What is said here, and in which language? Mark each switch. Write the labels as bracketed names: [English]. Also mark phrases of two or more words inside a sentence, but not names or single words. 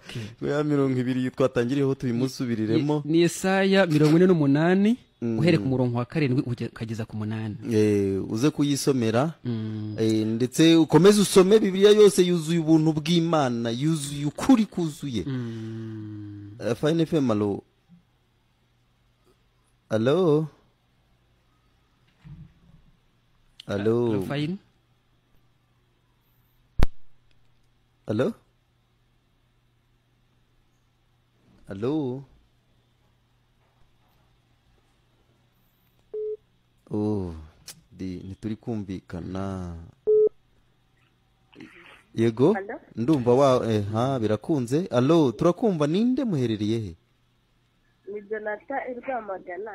[Kinyarwanda] Ya mirongo ibiri twatangiriyeho tubimusubiriremo. Ni Yesaya 48 uhereye ku murongo wa 7 ukageza ku 8. Uze kuyisomera, ndetse ukomeze usome Bibiliya yose yuzuye ubuntu bw'Imana, yuzuye ukuri kuzuye. Fine FM. Allo. Allo. Allo. Fine. Allo. Allo. Ntituri kumvikana. Yego, ndumva birakunze. Allo, turakumva. Ninde muherereye he? Ni Donata Irwamagana.